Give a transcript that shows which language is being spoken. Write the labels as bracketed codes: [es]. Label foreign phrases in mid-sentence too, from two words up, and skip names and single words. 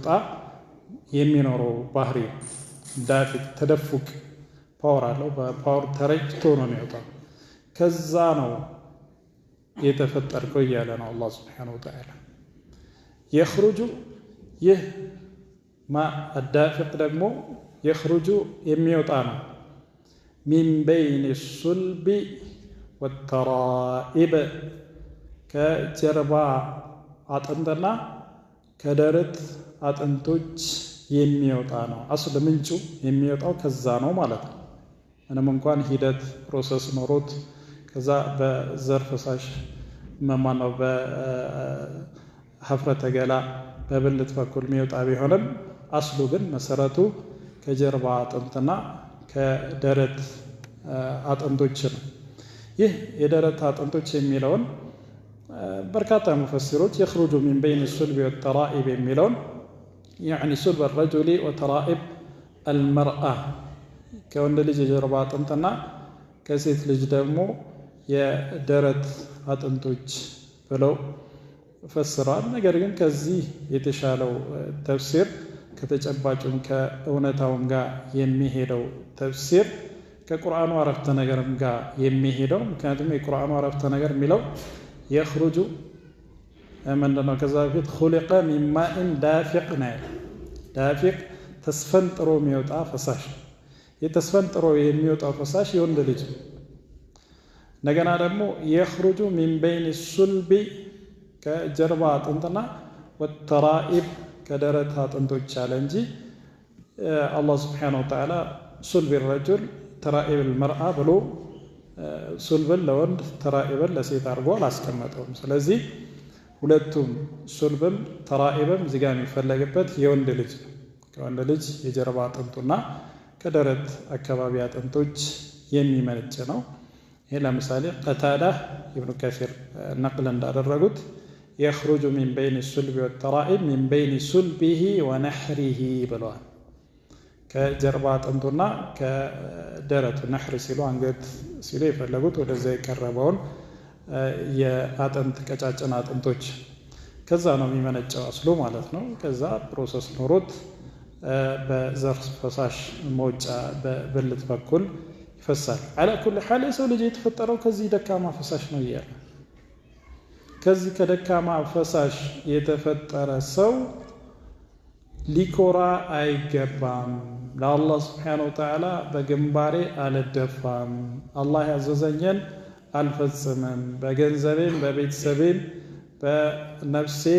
[am] የሚኖረው ባህሪ ዳፊቅ ተደፉቅ ፓወር አለው በፓወር ተረጭቶ ነው የሚወጣው ከዛ ነው የተፈጠርከው እያለ ነው አላህ [ar] سبحانه وتعالى [am] يخرج ይህ ማእ الدافق ደግሞ يخرج የሚወጣ ነው [ar] من بين الصلب والترائب [am] ከጀርባ አጥንትና ከደረት አጥንቶች የሚወጣ ነው አስል ምንጩ የሚወጣው ከዛ ነው ማለት ነው ምንም እንኳን ሂደት ፕሮሰስ ኖሮት ከዛ በዘር ፈሳሽ መማናው በሐፍረተ ገላ በብልት በኩል የሚወጣ ቢሆንም አስሉ ግን መሰረቱ ከጀርባ አጥንትና ከደረት አጥንቶች ነው ይህ የደረት አጥንቶች የሚለውን በርካታ ሙፈሲሮች [ar] يخرج من بين الصلب والترائب [am] የሚለውን يعني [ar] صلب الرجل وترائب المرأة [am] ከወንድ ልጅ የጀርባ አጥንትና ከሴት ልጅ ደግሞ የደረት አጥንቶች ብለው ፈስረዋል ነገር ግን ከዚህ የተሻለው ተፍሲር ከተጨባጭም ከእውነታውም ጋር የሚሄደው ተፍሲር ከቁርአኑ አረፍተ ነገርም ጋር የሚሄደው ምክንያቱም የቁርአኑ አረፍተ ነገር የሚለው يخرج ምንድነው ከዛ በፊት [ar] خلق من ماء دافق [am] ነው ዳፊቅ ተስፈንጥሮ የሚወጣ ፈሳሽ የተስፈንጥሮ የሚወጣው ፈሳሽ የወንድ ልጅ ነገና ደግሞ [ar] يخرج من بين الصلب [am] ከጀርባ አጥንትና والترائب ከደረት አጥንቶች አለ እንጂ አላህ [ar] سبحانه وتعالى صلب الرجل ترائب المرأة [am] ብሎ ሱልብን ለወንድ ተራኢብን ለሴት አድርጎ አላስቀመጠውም ስለዚህ ሁለቱም ሱልብም ተራኢብም እዚህ ጋር የሚፈለግበት የወንድ ልጅ ከወንድ ልጅ የጀርባ አጥንቱና ከደረት አካባቢ አጥንቶች የሚመነጭ ነው ይሄ ለምሳሌ ቀታዳ ኢብኑ ከሲር ነቅል እንዳደረጉት [ar] يخرج من بين الصلب والترائب من بين صلبه ونحره [am] ብለዋል ከጀርባ አጥንቱና ከደረቱ ነህር ሲሉ አንገት ሲሉ የፈለጉት ወደዛ የቀረበውን የአጥንት ቀጫጭን አጥንቶች ከዛ ነው የሚመነጨው አስሉ ማለት ነው ከዛ ፕሮሰስ ኖሮት በዘር ፈሳሽ መውጫ በብልት በኩል ይፈሳል [ar] على كل حال [am] ሰው ልጅ የተፈጠረው ከዚህ ደካማ ፈሳሽ ነው ይያል ከዚህ ከደካማ ፈሳሽ የተፈጠረ ሰው ሊኮራ አይገባም ለአላህ [ar] سبحانه وتعالى [am] በግንባሬ አልደፋም አላህ ያዘዘኝን አልፈጽምም በገንዘቤም በቤተሰቤም በነፍሴም